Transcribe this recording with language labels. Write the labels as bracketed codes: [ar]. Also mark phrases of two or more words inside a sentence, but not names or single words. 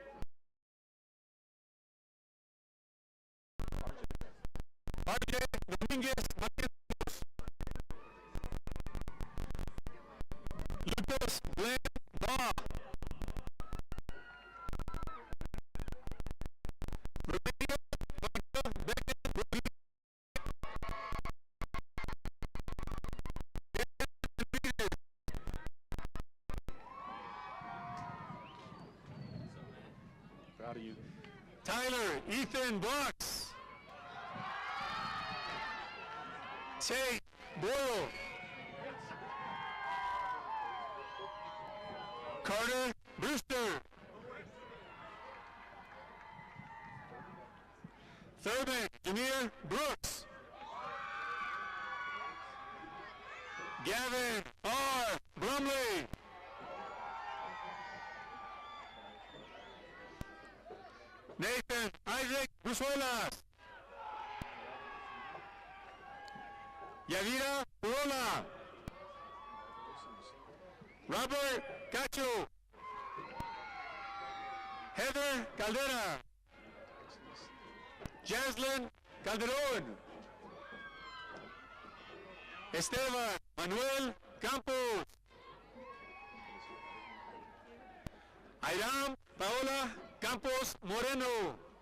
[en] RJ Domínguez Barrientos. Lucas Glenn Bob. Rodrigo Becker. Proud of you. Tyler Ethan Brooks. Tate Boyle. Carter Brewster. Thurman Jameer Brooks. Gavin R. Brumley. Nathan Isaac Brusuelas. Yadira Urola. Robert Cacho. Heather Caldera. Jaslyn Calderón. Esteban Manuel Campos. Airam Paola Campos Moreno.